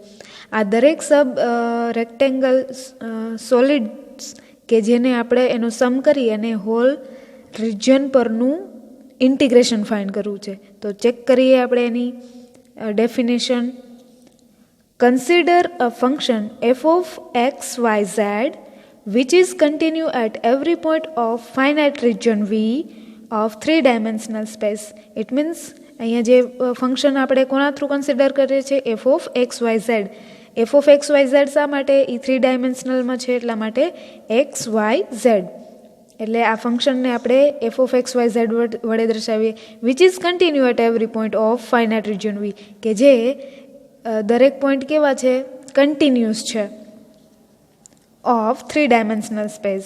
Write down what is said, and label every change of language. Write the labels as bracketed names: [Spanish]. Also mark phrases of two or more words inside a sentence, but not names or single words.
[Gujarati] આ દરેક [English] sub rectangle solids [Gujarati] કે જેને આપણે એનો સમ કરી અને [English] whole region [Gujarati] પરનું ઇન્ટિગ્રેશન ફાઇન્ડ કરવું છે. તો ચેક કરીએ આપણે એની ડેફિનેશન. [English] consider a function f of x, y, z which is continue at every point of finite region V of 3-dimensional space. It means [Gujarati] અહીંયા જે ફંક્શન આપણે કોના થ્રુ કન્સિડર કરીએ છીએ? [English] f of x, y, z. f of x, y, z [Gujarati] શા માટે? એ 3 ડાયમેન્શનલમાં છે એટલા માટે x, y, z. એટલે આ ફંક્શનને આપણે [English] f of x, y, z [Gujarati] વડે દર્શાવીએ. [English] which is continue at every point of finite region V, [Gujarati] કે જે દરેક પોઈન્ટ કેવા છે? [English] કન્ટિન્યુઅસ છે of 3-dimensional space.